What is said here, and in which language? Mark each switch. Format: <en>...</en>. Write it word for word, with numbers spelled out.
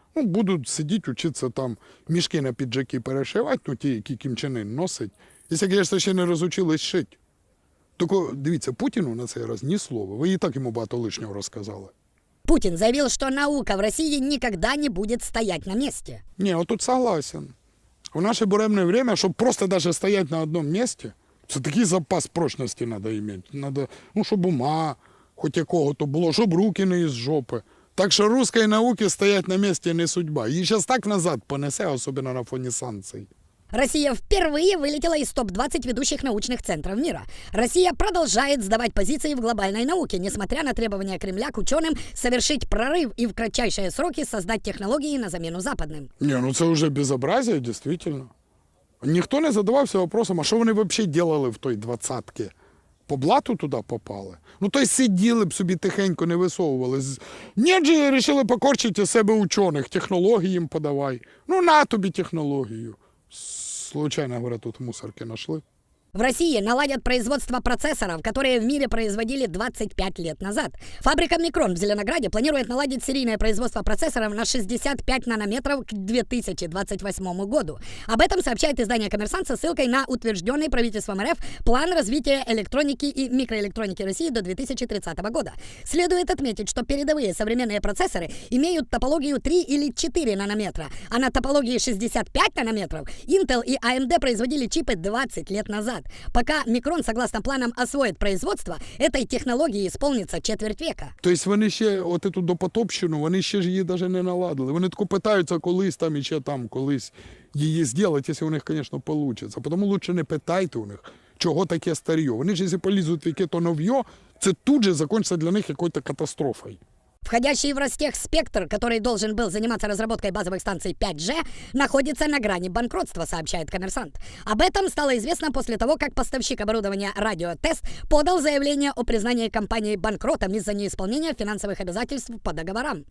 <uk>Ну, будуть сидіти, вчитися там мішки на піджаки перешивати, ну ті, які Кім Чен Ін носить. Якщо, звісно, ще не розучились шити. Тільки, дивіться, Путіну на цей раз ні слова. Ви і так йому багато лишнього розказали. Путін заявив, що наука в Росії ніколи не буде стояти на місці. Ні, отут согласен.</uk> <ru>В наше буремное время, чтобы просто даже стоять на одном месте, все-таки запас прочности надо иметь. Надо, ну, чтобы ума хоть якого-то было, чтобы руки не из жопы. Так что русской науке стоять на месте не судьба. Ее сейчас так назад понесе, особенно на фоне санкций. Россия впервые вылетела из топ двадцати ведущих научных центров мира. Россия продолжает сдавать позиции в глобальной науке, несмотря на требования Кремля к ученым совершить прорыв и в кратчайшие сроки создать технологии на замену западным. Не, ну это уже безобразие, действительно. Никто не задавался вопросом, а что они вообще делали в той двадцатке?</ru> <uk>По блату туди попали? Ну, то й сиділи б собі тихенько, не висовували. Ні, же, вирішили покорчити із себе учених, технології їм подавай. Ну, на тобі технологію.</uk> <ru>Случайно, говорят, тут мусорки нашли. В России наладят производство процессоров, которые в мире производили двадцать пять лет назад. Фабрика «Микрон» в Зеленограде планирует наладить серийное производство процессоров на шестьдесят пять нанометров к две тысячи двадцать восьмому году. Об этом сообщает издание «Коммерсант» со ссылкой на утвержденный правительством РФ план развития электроники и микроэлектроники России до две тысячи тридцатого года. Следует отметить, что передовые современные процессоры имеют топологию три или четыре нанометра, а на топологии шестьдесят пять нанометров Intel и эй эм ди производили чипы двадцать лет назад. Пока «Микрон», согласно планам, освоит производство, этой технологии исполнится четверть века.</ru> <uk>То есть вони ще от эту допотопщину, вони ще ж її даже не наладили. Вони тільки питаються колись там і ще там колись її зробити, якщо у них, звісно, вийде. Тому краще не питайте у них, чого таке старье. Вони ж, якщо полізуть в яке-то новье, це тут же закінчиться для них якоюсь катастрофою.</uk> <ru>Входящий в Ростех-спектр, который должен был заниматься разработкой базовых станций пять джи, находится на грани банкротства, сообщает «Коммерсант». Об этом стало известно после того, как поставщик оборудования «Радиотест» подал заявление о признании компании банкротом из-за неисполнения финансовых обязательств по договорам.</ru>